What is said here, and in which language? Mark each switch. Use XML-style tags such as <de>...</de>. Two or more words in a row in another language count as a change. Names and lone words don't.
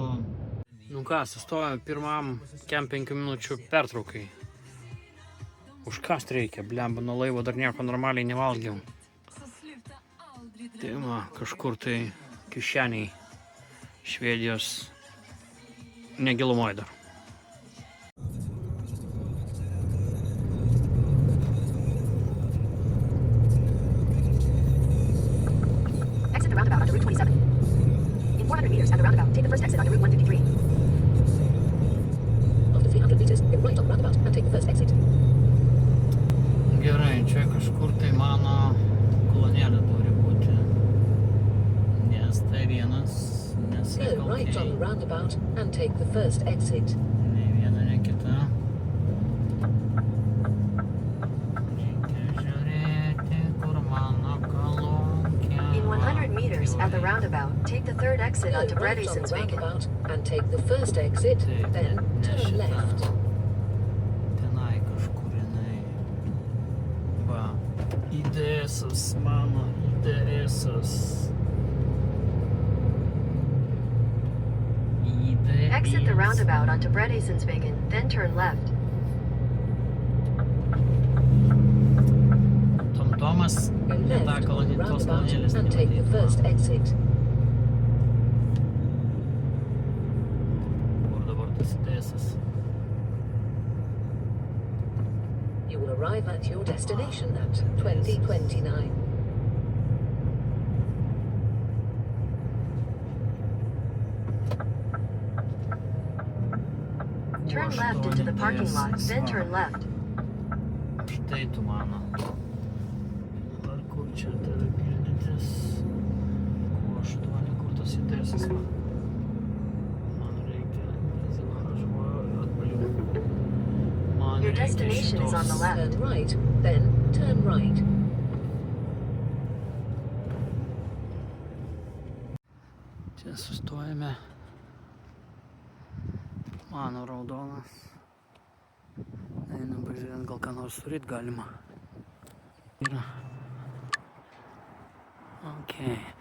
<lt>Nu ką, sustojom pirmam kem 5 minučių pertraukai. Užkast reikia, blemba, nuo laivo dar nieko normaliai nevalgiau. Tai va, kažkur tai kišeniai Švedijos negilumoj dar.</lt> <en>Exit the roundabout onto Route 27. In 400 meters at the roundabout, take the first exit onto Route 153. After 300 meters, go right on the roundabout and take the first exit.</en> <lt>Gerai, čia kažkur tai mano kolonėlė turi būti. Nes tai vienas nesikalkiai.</lt> <en>Go right on the roundabout and take the first exit.</en> <lt>Nei viena, nei kita. Reikia žiūrėti, kur mano kolonkia.</lt> <en>In 100 meters at the roundabout, take the third exit onto Go right on the Bredesensvegen. roundabout and take the first exit,</en> <lt>Taip,</lt> <en>then</en> <lt>ne</lt> <en>turn</en> <lt>šita.</lt> <en>left.</en> <lt>Tenai kažkur jinai. Va, IDS-as, mano IDS-as.</lt> <en>Exit the roundabout onto Bredesensvegen, then turn left. Tomas Go left on the</en> <lt>tos</lt> <en>roundabout</en> <lt>kolonėlės</lt> <en>and take the first exit.</en> <lt>Kur dabar tas IDS-as?</lt> <en>You will arrive at your destination at 2029. Turn left into the parking lot, then turn left.</en> <lt>Štai tu mano. Ar kur čia tave pildytis? Q8, kur tas IDS-as? Man reikia atbalių. Man</lt> <en>Your</en> <lt>reikia</lt> <en>destination is on the</en> <lt>šitos.</lt> <en>left. Turn right, then turn right.</en> <lt>Čia sustojame. Mano raudonas. Einam pažiūrėt, gal ką nors suryt galima. Yra. Ok.</lt>